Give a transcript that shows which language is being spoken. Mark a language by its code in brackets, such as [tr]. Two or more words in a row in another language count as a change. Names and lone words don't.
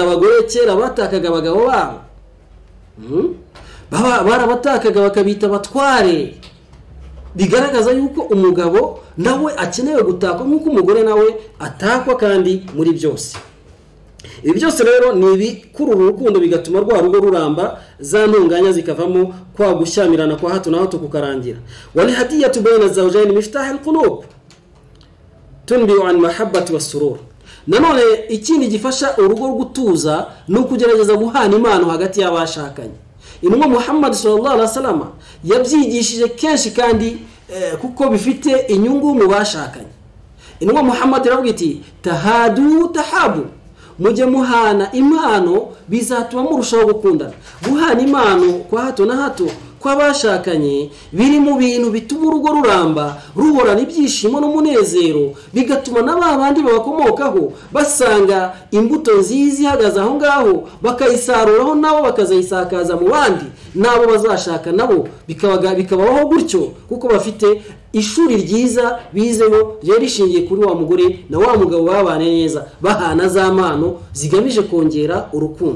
[rw] Abagore kera batakaga abagabo babo, barabatakaga bakabita batware, bigaragaza yuko umugabo nawe akeneye gutakwa nk'uko umugore nawe atakwa kandi muri byose. Ibi byose rero ni ibikurura urukundo bigatuma rwa rugo ruramba, za ntunganya zikavamo kwa gushyamirana kwa hato na hato kukarangira. [ar] والهدية بين الزوجين مفتاح القلوب تنبئ عن المحبة والسرور. [rw] Nanone ikindi gifasha urugo gutuza no kugerageza guhana impano hagati y'abashakanye. Intumwa Muhammad [ar] صلى الله عليه وسلم [rw] yabyigishije kenshi kandi kuko bifite inyungu mu bashakanye. Intumwa Muhammad iravuga iti [ar] تهادوا تحابوا, [rw] mujye muhana impano bizatuma murushaho gukundana. Guhana impano kwa hato na hato kw'abashakanye biri mu bintu bituma urugo ruramba, ruhorana ibyishimo n'umunezero, bigatuma n'abandi babakomokaho basanga imbuto nziza ihagaze aho ngaho, bakayisaruraho nabo bakazayisakaza mu bandi, nabo bazashaka nabo bikabaho gutyo, kuko bafite ishuri ryiza bizeho rero rishingiye kuri wa mugore na wa mugabo babane neza, bahana za mpano zigamije kongera urukundo.